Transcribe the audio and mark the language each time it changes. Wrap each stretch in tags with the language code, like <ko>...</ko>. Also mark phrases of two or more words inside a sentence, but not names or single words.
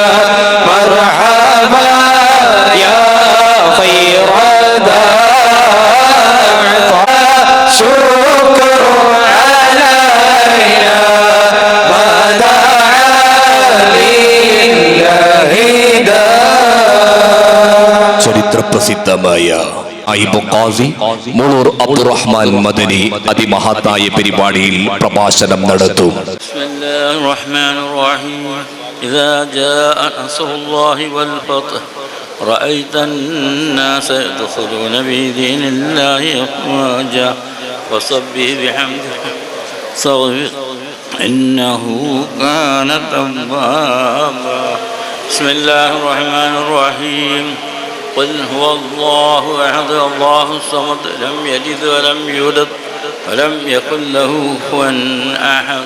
<ar>مرحبا يا خير داع شكر علينا ما دعا لله</ar> <ml>ചരിത്ര പ്രസിദ്ധമായ ഐബ് ഖാസി മുളൂർ അബ്ദുറഹ്മാൻ മദനി അതിമഹത്തായ പരിപാടിയിൽ പ്രഭാഷണം നടത്തും.</ml> <ar>بسم الله الرحمن الرحيم إذا جاء نصر الله والفتح رأيت الناس يدخلون في دين الله أفواجا فسبح بحمده واستغفر إنه كان توابا. بسم الله الرحمن الرحيم. قل هو الله أحد الله الصمد لم يلد ولم يولد ولم يكن له كفوا أحد.</ar>